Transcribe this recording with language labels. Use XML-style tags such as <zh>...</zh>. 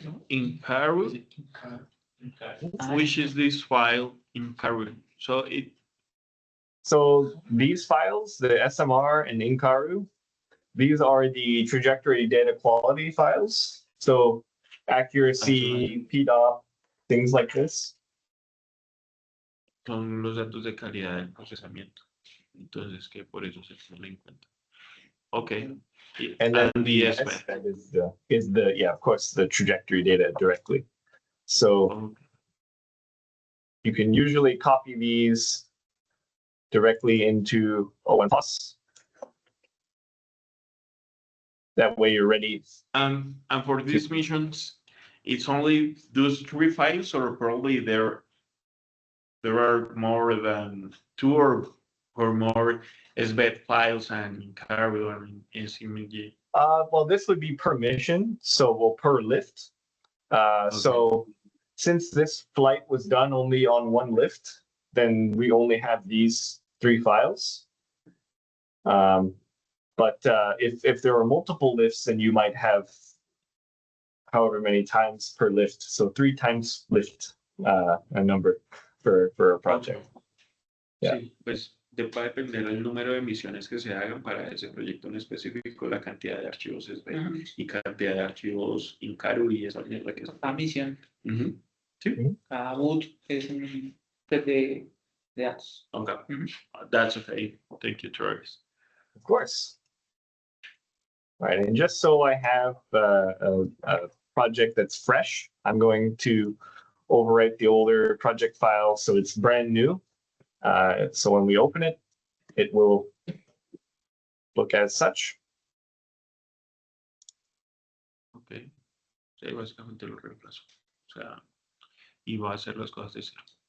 <en>In Paru, which is this file in Paru? So these files, the SMR and Inkaru, these are the trajectory data quality files. So accuracy, PDOP, things like this.</en> <es>Son los datos de calidad del procesamiento. Entonces, que por eso se tiene en cuenta.</es> <en>Okay. And then the SBET. SBET is the yeah, of course, the trajectory data directly. So Okay. you can usually copy these directly into ON Plus. That way you're ready. And for these missions, it's only those three files, or probably there are more than two or more SBET files and Cargo and SMG. Well, this would be per mission, so per lift. So since this flight was done only on one lift, then we only have these three files. But if there are multiple lifts, then you might have however many times per lift. So 3 times lift a number for a project. Yeah.</en> <es>Sí, pues va a depender del número de misiones que se hagan para ese proyecto en específico, la cantidad de archivos SBET y cantidad de archivos Incaru y esa mierda que es. Cada misión, Sí. cada boot es un set de datos.</es> <en>Okay. That's okay. Thank you, Travis. Of course. All right, and just so I have a project that's fresh, I'm going to overwrite the older project file so it's brand new. So when we open it, it will look as such. Okay.</en> <es>Sí, básicamente lo reemplazo. O sea, y va a hacer las cosas de cero.</es>